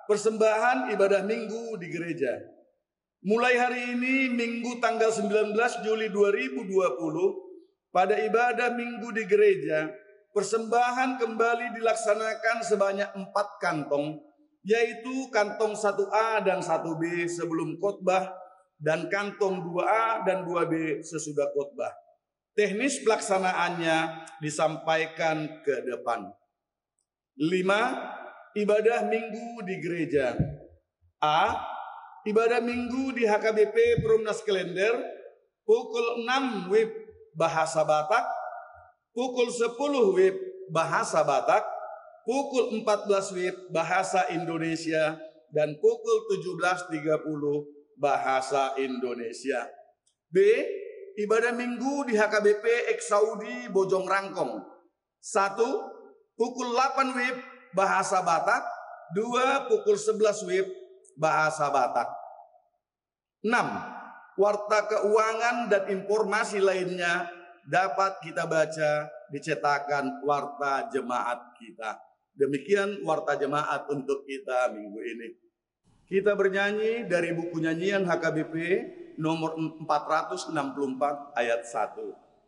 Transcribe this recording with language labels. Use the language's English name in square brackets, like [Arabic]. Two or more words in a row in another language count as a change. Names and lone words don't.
[Indonesian] Persembahan ibadah minggu di gereja. Mulai hari ini Minggu tanggal 19 Juli 2020 pada ibadah minggu di gereja, persembahan kembali dilaksanakan sebanyak 4 kantong, yaitu kantong 1A dan 1B sebelum khotbah dan kantong 2A dan 2B sesudah khotbah. Teknis pelaksanaannya disampaikan ke depan. 5. Ibadah minggu di gereja. A. Ibadah minggu di HKBP Perumnas Klender pukul 6 WIB bahasa Batak, pukul 10 WIB bahasa Batak, pukul 14 WIB bahasa Indonesia, dan pukul 17.30 bahasa Indonesia. B. Ibadah minggu di HKBP Eksaudi Bojong Rangkong. 1. Pukul 8 WIB bahasa Batak, 2. Pukul 11 WIB bahasa Batak. 6. Warta keuangan dan informasi lainnya dapat kita baca di cetakan warta jemaat kita. Demikian warta jemaat untuk kita minggu ini. Kita bernyanyi dari buku nyanyian HKBP nomor 464 ayat 1.